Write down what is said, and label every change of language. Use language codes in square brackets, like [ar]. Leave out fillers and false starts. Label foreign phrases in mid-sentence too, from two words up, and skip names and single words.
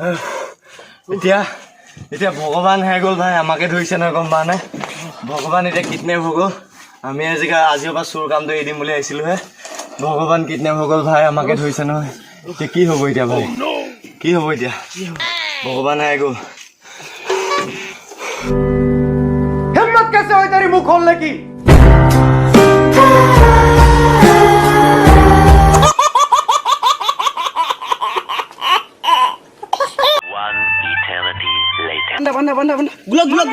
[as] এতিয়া ভগৱান হে গ'ল ভাই আমাকে ধৰিছে নহয় গম পাৱ নে ভগৱান এতিয়া কিডনেপ হৈ গ'ল আমি আজিৰ পৰা চোৰ কামটো এৰি দিম বুলি আহিছিলোঁ হে ভগৱান কিডনেপ হৈ গ'ল ভাই আমাকে ধৰিছে নহয় এতিয়া কি হ'ব এতিয়া ভাই কি হ'ব এতিয়া ভগৱান হে গ'ল [hi] हिम्मत कैसे हुई तेरी मुंह खोलने की बंदा गुलाब